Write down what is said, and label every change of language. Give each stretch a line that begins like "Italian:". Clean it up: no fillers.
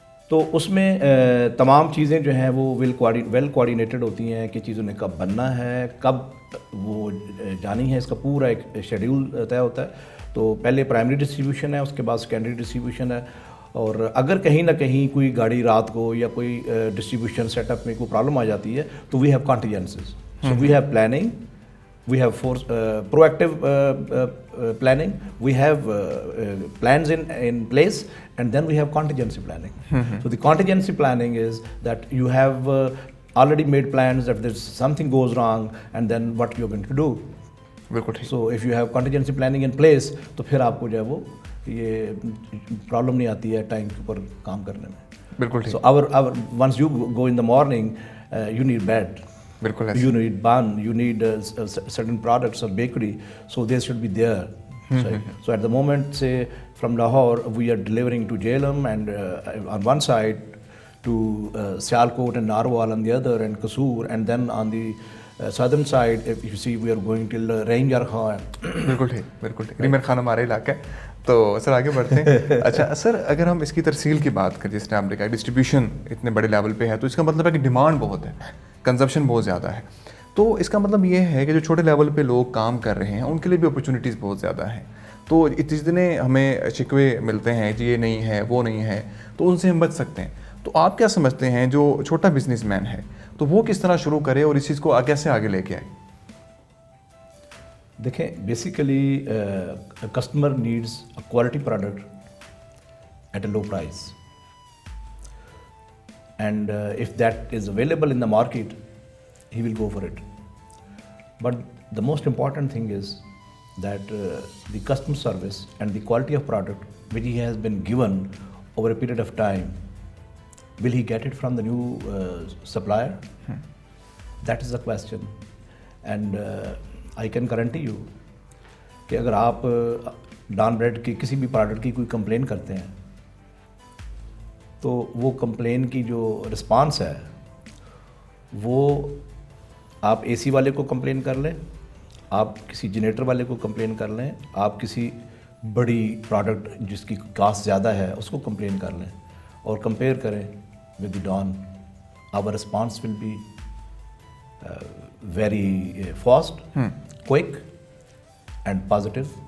Urdu: تو اس میں تمام چیزیں جو ہیں وہ ویل کوآرڈینیٹڈ ہوتی ہیں کہ چیزوں نے کب بننا ہے, کب وہ جانی ہے, اس کا پورا ایک شیڈیول طے ہوتا ہے. تو پہلے پرائمری ڈسٹریبیوشن ہے, اس کے بعد سیکنڈری ڈسٹریبیوشن ہے, اور اگر کہیں نہ کہیں کوئی گاڑی رات کو یا کوئی ڈسٹریبیوشن سیٹ اپ میں کوئی پرابلم آ جاتی ہے تو
English: We have contingencies. So we have planning, we have proactive planning, we have plans in place, and then we have contingency planning. So the contingency planning is that you have already made plans that there's something goes wrong and then what you're going to do. So if you have contingency planning in place
Urdu: تو پھر آپ کو جو ہے وہ یہ problem نہیں آتی ہے ٹائم کے اوپر کام کرنے میں. بالکل.
English: So once you go in the morning, you need bed. You need bun, you need certain products of bakery, so they should be there. So at the moment, say from Lahore, we are delivering to Jhelum and on one side to Sialkot and Narwal on the other, and Kasur, and then on the southern side, if you see, we are going till Ranjar Khan.
Urdu: بالکل ٹھیک, بالکل ٹھیک. ریمر خان ہمارا علاقہ ہے. تو سر آگے بڑھتے ہیں. اچھا سر, اگر ہم اس کی ترسیل کی بات کریں, جس نے آپ نے کہا ڈسٹریبیوشن اتنے بڑے لیول پہ ہے, تو اس کا مطلب ہے کہ ڈیمانڈ بہت ہے, کنزمپشن بہت زیادہ ہے. تو اس کا مطلب یہ ہے کہ جو چھوٹے لیول پہ لوگ کام کر رہے ہیں ان کے لیے بھی اپرچونیٹیز بہت زیادہ ہیں. تو جتنے ہمیں شکوے ملتے ہیں کہ یہ نہیں ہے وہ نہیں ہے, تو ان سے ہم بچ سکتے ہیں. تو آپ کیا سمجھتے ہیں جو چھوٹا بزنس مین ہے تو وہ کس طرح شروع کرے اور اس چیز کو کیسے آگے لے کے آئے؟
English: دیکھیں, basically customer needs a quality product at a low price, and if that is available in the market he will go for it. But the most important thing is that the customer service and the quality of product which he has been given over a period of time, will he get it from the new supplier? That is the question. And I can guarantee you
Urdu: کہ اگر آپ Dawn bread کی کسی بھی product کی کوئی complain کرتے ہیں تو وہ کمپلین کی جو رسپانس ہے وہ آپ اے سی والے کو کمپلین کر لیں, آپ کسی جنریٹر والے کو کمپلین کر لیں, آپ کسی بڑی پروڈکٹ جس کی کاسٹ زیادہ ہے اس کو کمپلین کر لیں اور کمپیئر کریں
English: with the Dawn, our response will be very fast, quick and positive,